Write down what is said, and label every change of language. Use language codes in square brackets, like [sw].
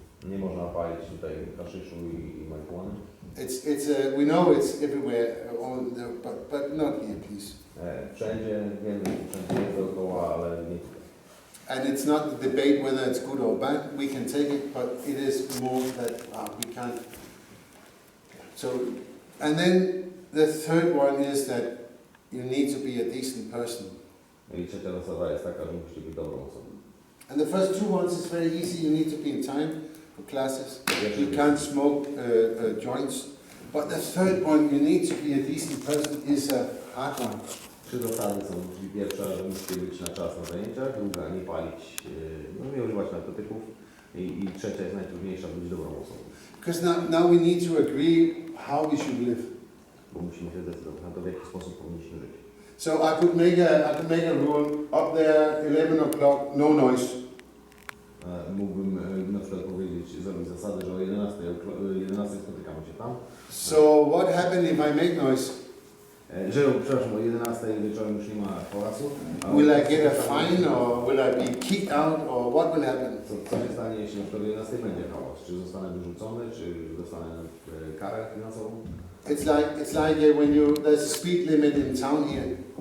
[pl] Nie można palić tutaj haszyszu i marihuany. [en] We know it's everywhere, but not here, please. [pl] Wszędzie, wiemy, wszędzie jest dookoła, ale nie tutaj. [en] And it's not the debate whether it's good or bad. We can take it, but it is more that we can't. So, and then the third one is that you need to be a decent person. [pl] I trzecia zasada jest taka, że musicie być dobrą osobą. [en] And the first two ones is very easy. You need to be in time for classes. You can't smoke joints. But the third one, you need to be a decent person, is a hard one. [pl] Trzy zasady są, czyli pierwsza, że musicie być na czas na zajęciach, druga, nie palić, nie używać narkotyków i trzecia jest najtrudniejsza, być dobrą osobą. [en] Because now we need to agree how we should live. [pl] Bo musimy się zdecydować na to, w jaki sposób powinniśmy żyć. [en] So I could make a rule up there, 11 o'clock, no noise. [pl] Mógłbym na przykład powiedzieć, zrobić zasady, że o 11 spotykamy się tam. [en] So what happens if I make noise? [pl] Że, przepraszam, o 11 wieczorem już nie ma hałasu. [en] Will I get a fine, or will I be kicked out, or what will happen? [pl] Co się stanie, jeśli na przykład o 11 będzie hałas? Czy zostanę wyrzucony, czy dostanę karę finansową? [en] It's like when there's a speed limit in town here.